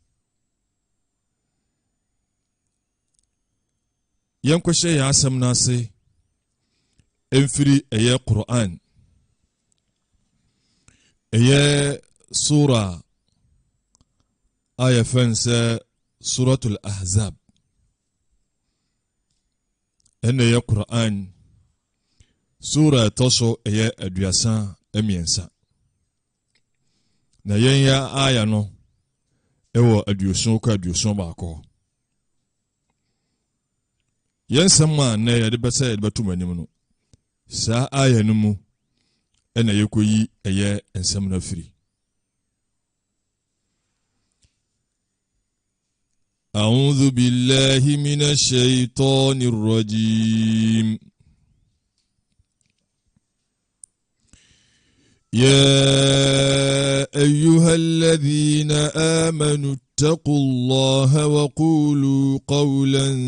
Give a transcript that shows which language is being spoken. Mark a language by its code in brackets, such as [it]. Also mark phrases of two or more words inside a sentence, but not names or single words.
[ak] yɛnkɔhyɛ yɛn asɛm no ase ɛmfiri ɛyɛ Qur'an ɛyɛ sura a yɛfɛn sɛ [ar] سورة الأحزاب [ak] ɛna ɛyɛ Qur'an sura ɛtɔ so ɛyɛ aduasa ɛmiɛnsa na yɛn yɛ aya no ɛwɔ aduoson kɔ aduoson baako yɛn sɛm a na yɛde bɛsɛ yɛde bɛto m'anim no saa aya no mu ɛna yɛkɔyi ɛyɛ nsɛm no afiri [ar] أعوذ بالله من الشيطان الرجيم يا أيها الذين آمنوا اتقوا الله وقولوا قولا